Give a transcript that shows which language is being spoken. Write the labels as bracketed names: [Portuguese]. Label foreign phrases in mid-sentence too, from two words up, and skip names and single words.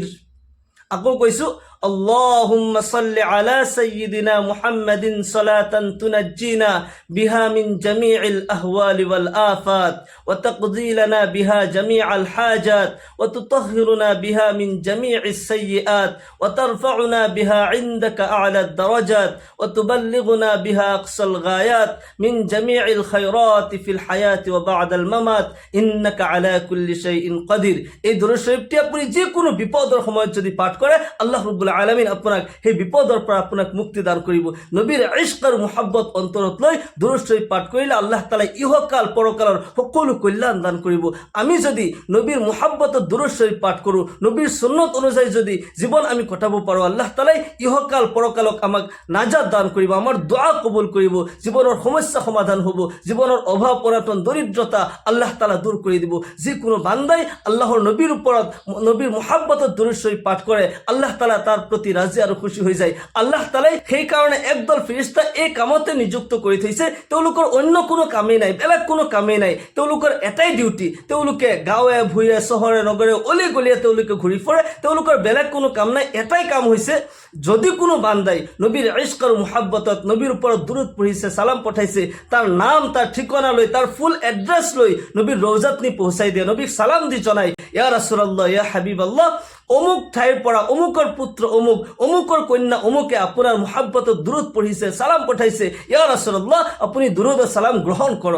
[Arabic] أقول كويسو، اللهم صل على سيدنا محمد صلاة تنجينا بها من جميع الأهوال والآفات وتقضي لنا بها جميع الحاجات وتطهرنا بها من جميع السيئات وترفعنا بها عندك أعلى الدرجات وتبلغنا بها أقصى الغايات من جميع الخيرات في الحياة وبعد الممات إنك على كل شيء قدير. [Bangla] এই দুরূদ শরীফটি আপনি যে কোনো বিপদের সময় যদি পাঠ করে, [Assamese] আল্লাহ রাব্বুল আলামিন আপোনাক সেই বিপদৰ পৰা আপোনাক মুক্তি দান কৰিব। নবীৰ ইশক আৰু মুহাব্বত অন্তৰত লৈ দুরূদ শরীফ পাঠ কৰিলে আল্লাহ তাআলাই ইহকাল পৰকালৰ সকলো কল্যাণ দান কৰিব। আমি যদি নবীৰ মুহাব্বতত দুরূদ শরীফ পাঠ কৰোঁ, নবীৰ সুন্নত অনুযায়ী যদি জীৱন আমি কটাব পাৰোঁ, আল্লাহ তাআলাই ইহকাল পৰকালক আমাক নাজাত দান কৰিব, আমাৰ দোয়া কবুল কৰিব, জীৱনৰ সমস্যা সমাধান হ'ব, জীৱনৰ অভাৱ অনাটন দৰিদ্ৰতা আল্লাহ তাআলা দূৰ কৰি দিব। যিকোনো বান্দাই আল্লাহৰ নবীৰ ওপৰত নবীৰ মুহাব্বতত দুরূদ শরীফ পাঠ কৰে, আল্লাহ তাআলা [Bangla] তার প্রতি রাজি আর খুশি হয়ে যায়। [Assamese] আল্লাহ তাআলাই সেই কারণে একদল ফেরেশতা এই কামতে নিযুক্ত কৰি থৈছে, তেওঁলোকৰ অন্য কোনো কামেই নাই, বেলেগ কোনো কামেই নাই, তেওঁলোকৰ এটাই ডিউটি, তেওঁলোকে গাঁৱে ভূঞে চহৰে নগৰে অলি গলিয়ে তেওঁলোকে ঘূৰি ফুৰে, তেওঁলোকৰ বেলেগ কোনো কাম নাই। এটাই কাম হৈছে, যদি কোনো বান্দাই নবীৰ ইশক আৰু মুহাব্বতত নবীৰ ওপৰত দুরূদ পঢ়িছে, সালাম পঠাইছে, তাৰ নাম তাৰ ঠিকনা লৈ তাৰ [English] full address [Assamese] লৈ নবীৰ ৰওজাত নি পहुঁচাই দিয়ে, নবীক সালাম দি জনাই, [Arabic] يا رسول الله، يا حبيب الله, [Assamese] অমুক ঠাইৰ পৰা অমুকৰ পুত্ৰ অমুক অমুকৰ কন্যা অমুকে আপোনাৰ মুহাব্বতত দুৰুদ পঢ়িছে, সালাম পঠাইছে, [Arabic] يا رسول الله [Assamese] আপুনি দুৰুদ আৰু সালাম গ্ৰহণ কৰক।